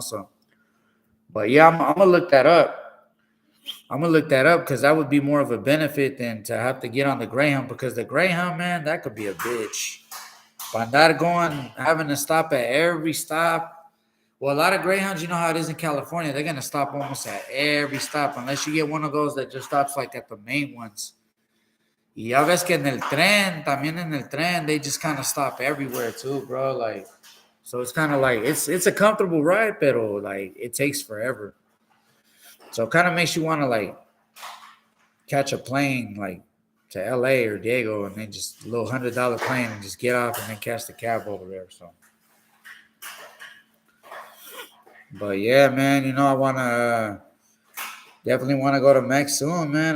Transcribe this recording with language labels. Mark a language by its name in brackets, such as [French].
[English] So, but yeah, I'm gonna look that up. I'm gonna look that up because that would be more of a benefit than to have to get on the Greyhound, because the Greyhound, man, that could be a bitch. By not going, having to stop at every stop. Well, a lot of Greyhounds, you know how it is in California, they're gonna stop almost at every stop, unless you get one of those that just stops like at the main ones. [Spanish] Y ya ves que también en el tren, [English] they just kind of stop everywhere too, bro. Like, so it's kind of like it's a comfortable ride, pero like it takes forever. So it kind of makes you want to like catch a plane like to LA or Diego, and then just a little $100 plane and just get off and then catch the cab over there. So, but yeah, man, you know, I want to definitely want to go to Mex soon, man.